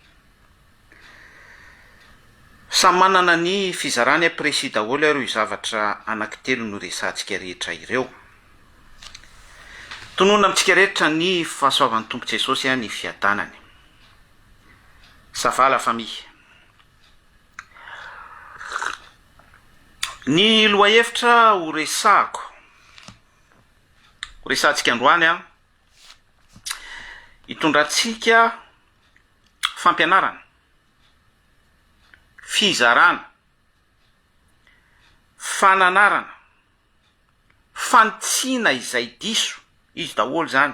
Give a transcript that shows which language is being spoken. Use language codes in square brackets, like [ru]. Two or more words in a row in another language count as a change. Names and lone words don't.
[mg] Samy manana ny fizarany précis daholo ireo zavatra anankitelo no resantsika rehetra ireo. Tonona amintsika rehetra ny fahasoavan'ny Tompo Jesosy ny fiadanany. [fr] Ça va la famille. [mg] Ny loahevitra ho resantsika androany a, hitondratsika fampianarana, fizarana, fananarana, fantsina izay diso, izy daholo zany.